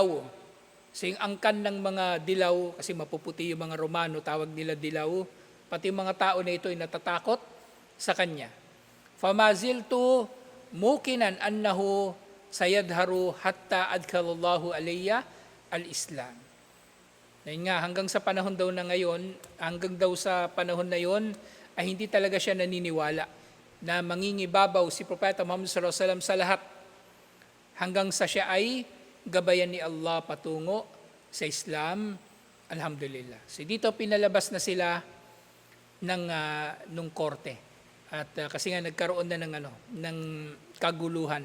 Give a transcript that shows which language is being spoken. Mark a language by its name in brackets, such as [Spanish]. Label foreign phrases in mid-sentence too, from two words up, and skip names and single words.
[Filipino] So yung angkan ng mga dilaw, kasi mapuputi yung mga Romano, tawag nila dilaw, pati yung mga tao na ito ay natatakot sa kanya. [Arabic] فما زلت موقنا أنه سيذر حتى أدخل الله علي الإسلام. [Filipino] Ngayon nga, hanggang sa panahon daw na ngayon, hanggang daw sa panahon na yon, ay hindi talaga siya naniniwala na mangingibabaw si Propeta Muhammad [Arabic] صلى الله عليه وسلم [Filipino] sa lahat, hanggang sa siya ay gabayan ni Allah patungo sa Islam, alhamdulillah. So dito pinalabas na sila nung korte. At kasi nga nagkaroon na ng kaguluhan.